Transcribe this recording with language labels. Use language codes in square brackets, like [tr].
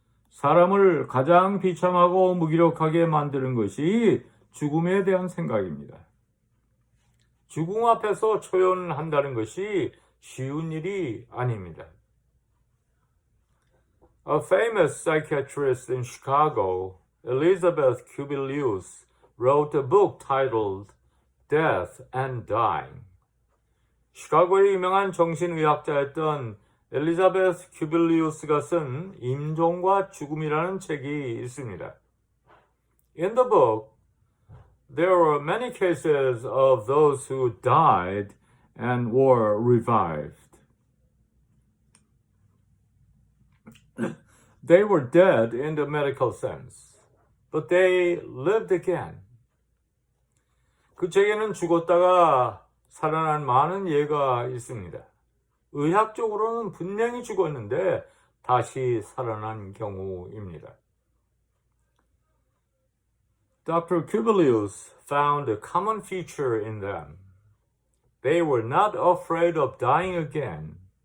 [ko] 사람을 가장 비참하고 무기력하게 만드는 것이 죽음에 대한 생각입니다. 죽음 앞에서 초연한다는 것이 쉬운 일이 아닙니다. [en] A famous psychiatrist in Chicago, Elizabeth Kubilius, wrote a book titled Death and Dying. [ko] 시카고의 유명한 정신의학자였던 엘리자베스 큐빌리우스가 쓴 임종과 죽음이라는 책이 있습니다. [en] In the book, there were many cases of those who died and were revived. They were dead in the medical sense, but they lived again. [ko] 그 책에는 죽었다가 살아난 많은 예가 있습니다. 의학적으로는 분명히 죽었는데 다시 살아난 경우입니다. [en] Dr. Kubilius found a common feature in them. They were not afraid of dying again.